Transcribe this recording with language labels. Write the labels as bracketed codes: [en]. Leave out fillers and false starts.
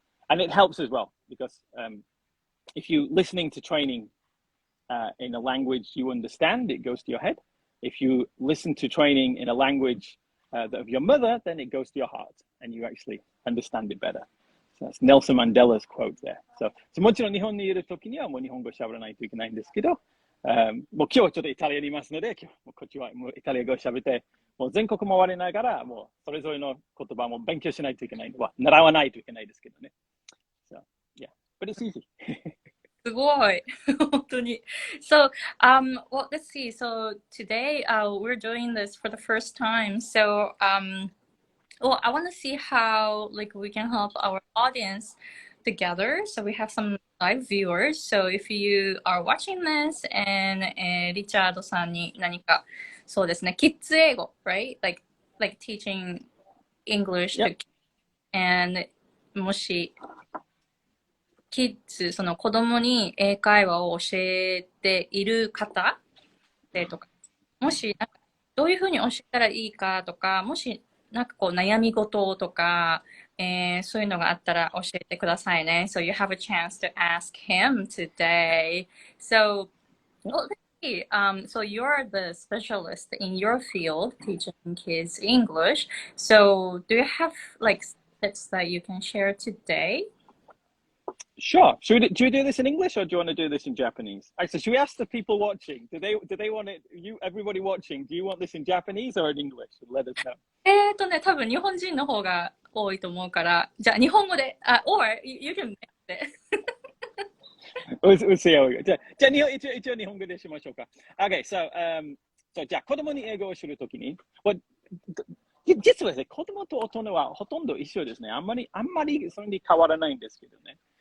[en] And it helps as well, because if you're listening to training in a language you understand, it goes to your head. If you listen to training in a language of your mother, then it goes to your heart and you actually understand it better. So that's Nelson Mandela's quote there. [ja] So もちろん日本にいるときにはもう日本語喋らないといけないんですけど、もう今日ちょっとイタリアにいますので、今日もこっちはもうイタリア語を喋って、もう全国回りながら、もうそれぞれの言葉も勉強しないといけないのは、習わないといけないですけどね。 [en] So, yeah, but it's easy. [ja] すごい。本当に。 [en] So, well, let's see. So today, we're doing this for the first time. So, well, I want to see how like we can help our audience together. So we have some live viewers. So if you are watching this and [ja] リチャードさんに何かそうですね、キッズ英語, [en] right? Like teaching English to kids. [ja] And もしキッズ、その子供に英会話を教えている方でとか、もしなんかどういうふうに教えたらいいかとか、もしなんかこう悩み事とか、そういうのがあったら教えてくださいね。 [en] So you have a chance to ask him today. So, well, let's see. So you're the specialist in your field teaching kids English. So do you have like tips that you can share today? Sure. Should we do this in English or do you want to do this in Japanese? Actually, should we ask the people watching? Do they want it? Everybody watching, do you want this in Japanese or in English? Let us know. [ja] 多分日本人の方が多いと思うから、じゃあ日本語で、 [en] or you can make it. We'll see how we go. [ja] じゃあ一応日本語でしましょうか。Okay, so, じゃあ子供に英語をするときに、実はですね、子供と大人はほとんど一緒ですね。あんまりそれに変わらないんですけどね。